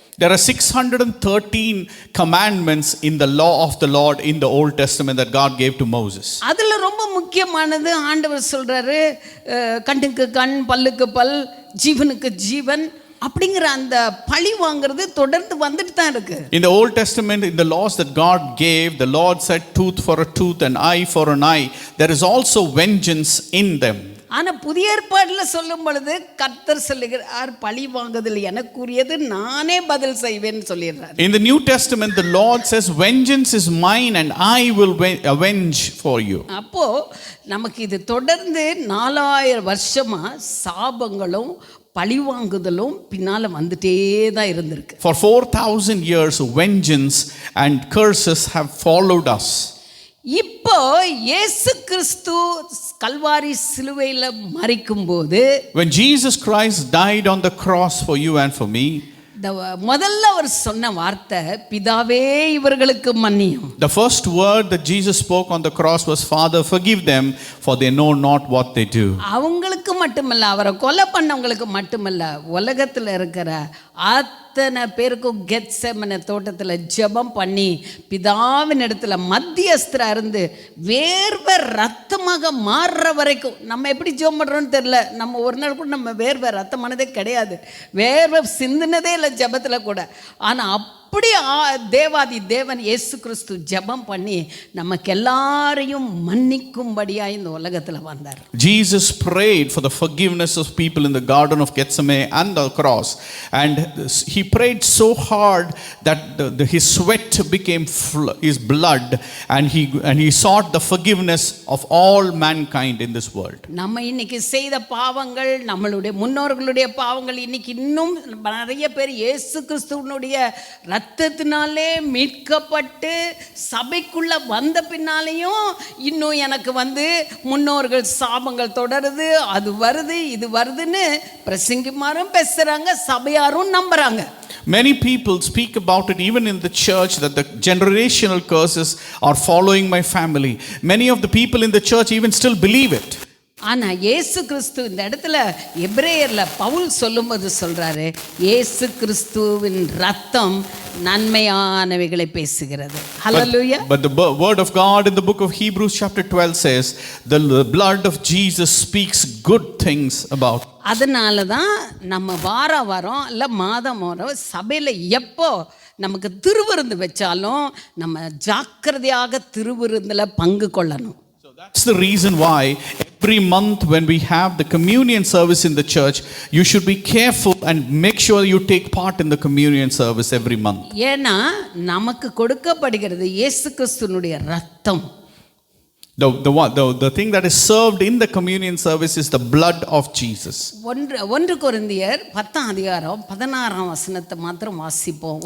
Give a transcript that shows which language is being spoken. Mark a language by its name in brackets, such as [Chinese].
[English] There are 613 commandments in the law of the Lord in the Old Testament that God gave to Moses. [Tamil] அதுல ரொம்ப முக்கியமானது ஆண்டவர் சொல்றாரு, கண்ணுக்கு கண், பல்லுக்கு பல், ஜீவனுக்கு ஜீவன் அப்படிங்கிற அந்த பழி வாங்குறது தொடர்ந்து வந்துட்டு தான் இருக்கு. [English] In the Old Testament, in the laws that God gave, the Lord said tooth for a tooth and eye for an eye. There is also vengeance in them. [Tamil] ஆனா புதிய ஏற்பாடுல சொல்லும் பொழுது கர்த்தர் சொல்லுகிறார், பழி வாங்குதல் எனக்குரியது, நானே பதில் செய்வேன்னு சொல்லிடுறார். [English] In the New Testament the Lord says vengeance is mine and I will avenge for you. [Tamil] அப்போ நமக்கு இது தொடர்ந்து 4000 வருஷமா சாபங்களும் பழிவாங்குதலும் பின்னால வந்துட்டே தான் இருந்திருக்கு. [English] For 4000 years vengeance and curses have followed us. [Tamil] இப்போ இயேசு கிறிஸ்து கல்வாரி சிலுவையில மரிக்கும்போது, [English] when Jesus Christ died on the cross for you and for me, [Tamil] முதல்ல அவர் சொன்ன வார்த்தை, பிதாவே இவர்களுக்கு மன்னியும். [English] The first word that Jesus spoke on the cross was, Father, forgive them, for they know not what they do. [Tamil] அவங்களுக்கு மட்டுமல்ல, அவரை கொலை பண்ணவங்களுக்கு மட்டுமல்ல, உலகத்தில் இருக்கிற அத்தனை பேருக்கும் கெத்செமனே தோட்டத்தில் ஜெபம் பண்ணி பிதாவின் இடத்துல மத்தியஸ்தரா இருந்து வேர்வை ரத்தமாக மாறுற வரைக்கும். நம்ம எப்படி ஜெபம் பண்ணுறோன்னு தெரில, நம்ம ஒரு நாள் கூட நம்ம வேர்வை ரத்தமானதே கிடையாது, வேர்வை சிந்தினதே இல்லை ஜெபத்தில் கூட. ஆனால் அப்படி தேவாதி தேவன் இயேசு கிறிஸ்து ஜெபம் பண்ணி நமக்கு எல்லாரையும் மன்னிக்கும்படியாக இந்த உலகத்தில் வந்தார். [English] Jesus prayed for the forgiveness of people in the Garden of Gethsemane and the cross, and he prayed so hard that his sweat became his blood, and he sought the forgiveness of all mankind in this world. [Tamil] நம்ம இன்னைக்கு செய்த பாவங்கள், நம்மளுடைய முன்னோர்களுடைய பாவங்கள், இன்னைக்கு இன்னும் நிறைய பேர் இயேசு கிறிஸ்துவனுடைய ரத்தத்தினாலே மீட்கப்பட்டு சபைக்குள்ள வந்த பின்னாலேயும் இன்னும் எனக்கு முன்னோர்கள் சாபங்கள் தொடருது, அது வருது, இது வருதுன்னு பிரசங்கிமாரும் பேசுறாங்க, சபையாரும் நம்புறாங்க. [English] Many people speak about it even in the church, that the generational curses are following my family. Many of the people in the church even still believe it. [Tamil] ஆனா இயேசு கிறிஸ்து இந்த இடத்துல எபிரேயர்ல பவுல் சொல்லும்போது சொல்றாரு, இயேசு கிறிஸ்துவின் ரத்தம் நன்மையானவைகளை பேசுகிறது. ஹல்லேலூயா. [English] But the word of God in the book of Hebrews chapter 12 says the blood of Jesus speaks good things about. [Tamil] அதனால தான் நம்ம வாரம் இல்லை மாதம் சபையில் எப்போ நமக்கு திருவிருந்து வச்சாலும் நம்ம ஜாக்கிரதையாக திருவிருந்தில் பங்கு கொள்ளணும். [English] That's the reason why every month when we have the communion service in the church, you should be careful and make sure you take part in the communion service every month. [Tamil] ஏன்னா நமக்கு கொடுக்கப்படுகிறது இயேசு கிறிஸ்துவினுடைய ரத்தம். [English] The thing that is served in the communion service is the blood of Jesus. [Tamil] 1 கொரிந்தியர் 10ஆம் அதிகாரம் 16ஆம் வசனத்தை மாத்திரம் வாசிப்போம்.